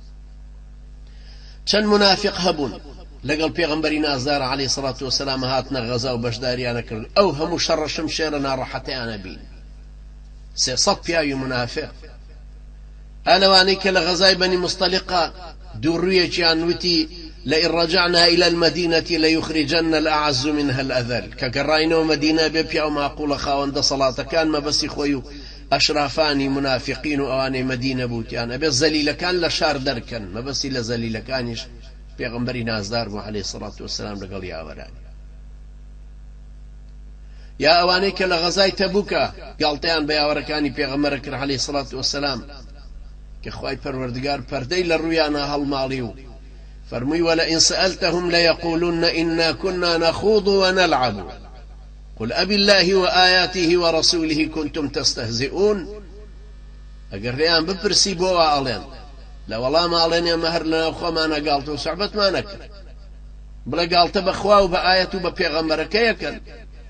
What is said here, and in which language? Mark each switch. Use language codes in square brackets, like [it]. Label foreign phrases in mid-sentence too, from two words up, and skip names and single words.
[ckb] چەند منافق هەبوون لەگەڵ پێغەمبەری نازار [ar] عەلەیهی سەڵات وەسەلام [ckb] هاتنە غەزا و بەشداریانە کرد، ئەو هەموو شەڕە شمشێرە ناڕەحەتەیانە بین، 300 پیاوی منافق. ئەلەوانەی کە لە غەزای بەنی مستەلیقا دووڕوویەکیان وتی: [ar] لئن رجعنا إلى المدينة ليخرجن الأعز منها الأذل. [ckb] کە گەڕاینەوە مەدینە بێ پیا و ماقوڵە خاوەندە سەڵاتەکان مەبەستی خۆی و ئەشرافانی منافقین و ئەوانەی مەدینە بوتیان ئەبێ زەلیلەکان لە شار دەرکەن، مەبەستی لە زەلیلەکانیش پێغەمبەری نازدار بوو [ar] عەلەیهی سەڵات وەسەلام [ckb] لەگەڵ یاوەرانی. یا ئەوانەی کە لە غەزای تەبوکە گاڵتەیان بە یاوەرەکانی پێغەمبەر کرد [ar] عەلەیهی سەڵات وەسەلام، [ckb] کە خوای پەروەردگار پەردەی لە ڕوویانە هەڵماڵی و فەرمووی: [ar] ولئن سألتهم ليقولن إنا كنا نخوض ونلعب قل أبالله وآياته ورسوله كنتم تستهزئون. [ckb] ئەگەر ڕێیان بپرسی بۆ ئاڵێن، لە وەڵام ئاڵێن ئێمە هەر لەناو خۆمانە گاڵتە و سەحبەتمان نەکرد، بڵێ گاڵتە بەخوا و بە ئایەت و بە پێغەمبەرەکەیەکەن،